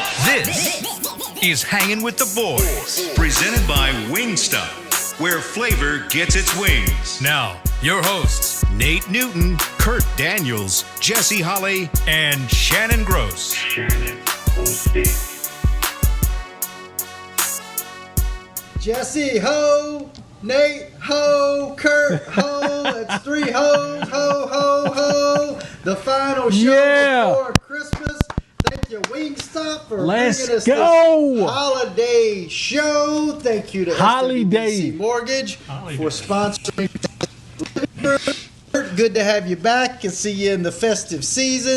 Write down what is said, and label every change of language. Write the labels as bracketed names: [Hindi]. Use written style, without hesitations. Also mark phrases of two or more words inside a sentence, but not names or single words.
[English] This is Hangin' with the Boys, presented by Wingstop, where flavor gets its wings. Now, your hosts, Nate Newton, Kurt Daniels, Jesse Holly, and Shannon Gross. Jesse ho, Nate ho, Kurt ho. That's three hoes, ho, ho, ho. The final show before Christmas. Thank you, Wingstop, for bringing us this holiday show. Thank you to SWBC Mortgage for sponsoring. Good to have you back and see you in the festive season.